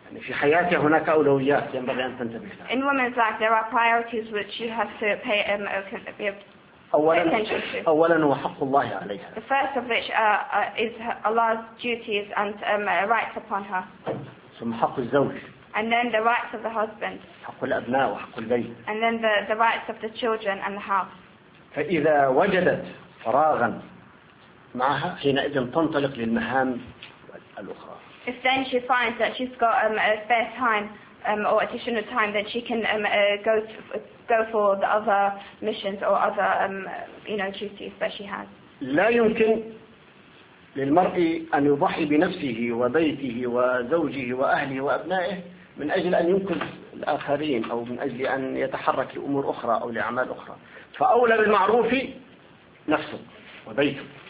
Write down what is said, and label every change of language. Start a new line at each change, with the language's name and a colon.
Arabic: في حياتها هناك أولويات ينبغي أن تنتبه لها.
English: In women's life there are priorities which you have to pay
Arabic: أولاً هو حق الله عليها.
English: The first of which is Allah's duties and rights upon her.
Arabic: ثم حق الزوج.
English: And then the rights of the husband.
Arabic: حق الأبناء وحق البيت.
English: And then the rights of the children and the house.
Arabic: فإذا وجدت فراغاً معها حينئذ تنطلق للمهام الأخرى.
English: If then she finds that she's got a spare time or additional time, then she can go for the other missions or other duties that she has.
Arabic: لا يمكن للمرء أن يضحي بنفسه وبيته وزوجه وأهله وأبنائه من أجل أن ينقذ الآخرين أو من أجل أن يتحرك لأمور أخرى أو لأعمال أخرى. فأولى بالمعروف نفسه وبيته.